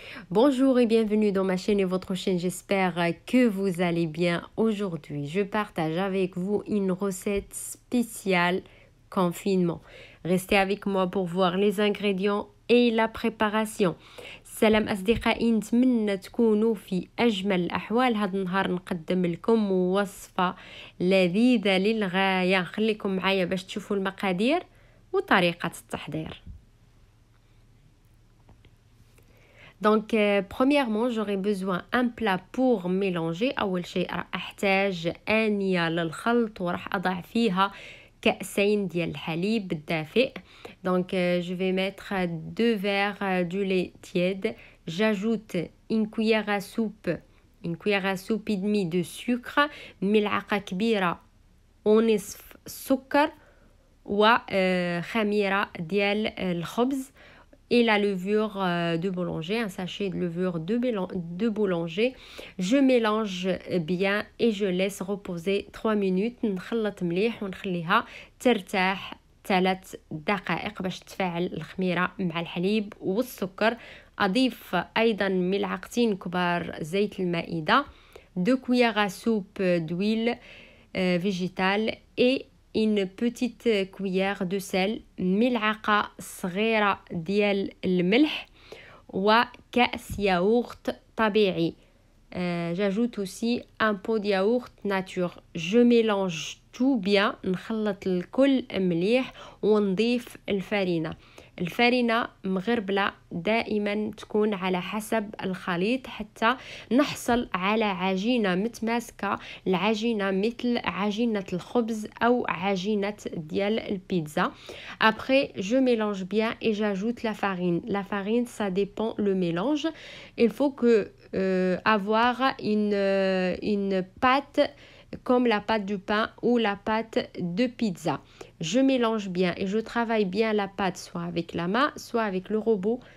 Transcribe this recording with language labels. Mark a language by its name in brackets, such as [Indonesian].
[French] Bonjour et bienvenue dans ma chaîne et votre chaîne, j'espère que vous allez bien. Aujourd'hui, je partage avec vous une recette spéciale confinement. Restez avec moi pour voir les ingrédients et la préparation. [Arabic] سلام أصدقائي، نتمنى تكونوا في أجمل الأحوال. هذا النهار نقدم لكم وصفة لذيذة للغاية. خليكم معايا باش تشوفوا المقادير وطريقة التحضير. [French] Donc, premièrement, j'aurai besoin d'un plat pour mélanger. [Arabic] أول شيء راح أحتاج آنية للخلط وراح أضع فيها كأسين ديال الحليب الدافئ. [French] Donc, je vais mettre 2 verres du lait tiède. J'ajoute une cuillère à soupe et demie de sucre, [Arabic] ملعقة كبيرة ونصف سكر وخميرة ديال الخبز [French] et la levure de boulanger, un sachet de levure de boulanger. Je mélange bien et je laisse reposer 3 minutes. [Arabic] نخلط مليح ونخليها ترتاح 3 دقائق باش تفاعل الخميرة مع الحليب والسكر. أضيف أيضا ملعقتين كبار زيت المائدة، [French] 2 cuillères à soupe d'huile végétale et une petite cuillère de sel، [Arabic] ملعقة صغيرة ديال الملح وكأس ياغورت طبيعي. [French] J'ajoute aussi un pot de yaourt nature. Je mélange tout bien. [Arabic] نخلط الكل مليح ونضيف الفارينة مغربلة دائما تكون على حسب الخليط حتى نحصل على عجينة متماسكة، العجينة مثل عجينة الخبز أو عجينة ديال البيتزا. [French] Après, je mélange bien et j'ajoute la farine. La farine, ça dépend le mélange. Il faut que avoir une pâte comme la pâte du pain ou la pâte de pizza. Je mélange bien et je travaille bien la pâte soit avec la main, soit avec le robot.